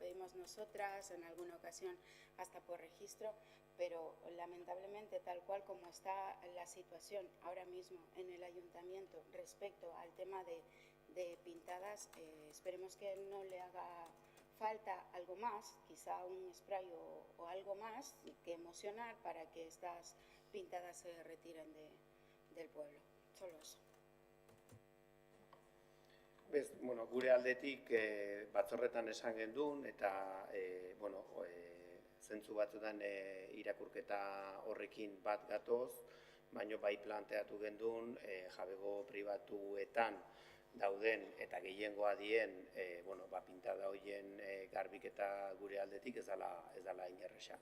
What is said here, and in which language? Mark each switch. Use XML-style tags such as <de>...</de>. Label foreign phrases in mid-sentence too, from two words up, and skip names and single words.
<es>pedimos nosotras en alguna ocasión hasta por registro, pero lamentablemente tal cual como está la situación ahora mismo en el ayuntamiento respecto al tema de pintadas, esperemos que no le haga falta algo más, quizá un spray o algo más que emocionar para que estas pintadas se retiren del pueblo. Solo eso.</es> <eu>Bez, bueno, gure aldetik batzorretan esan gendun eta zentzu batzutan irakurketa horrekin bat gatoz, baino bai planteatu gendun jabego pribatuetan dauden eta gehiengoa dien pintada horien garbiketa gure aldetik ez dela inerresa.</eu>